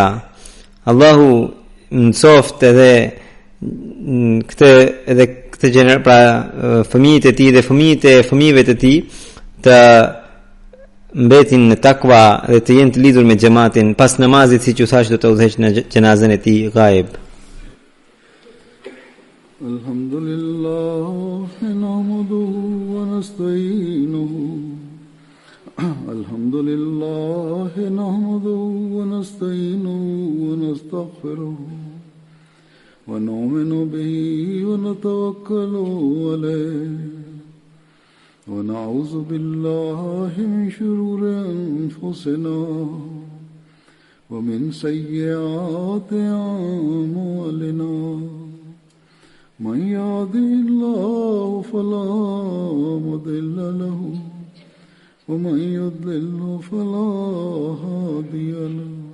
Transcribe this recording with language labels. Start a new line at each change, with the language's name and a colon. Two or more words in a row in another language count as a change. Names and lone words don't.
Albanian: Allahu mësoft edhe këtë gjener, pra fëmijët e tij dhe fëmijët e fëmijëve të tij të mbetin në takva dhe të jenë të lidhur me xhamatin. Pas namazit, siç u thash, do të udhëheq në xhenazën e tij ghaib.
Arabic: الحمد لله نحمده ونستعينه الحمد لله نحمده ونستعينه و نستغفره ونؤمن به ونتوكل عليه ونعوذ بالله من شرور أنفسنا ومن سيئات أعمالنا من يهده الله فلا مضل له ومن يضلل فلا هادي له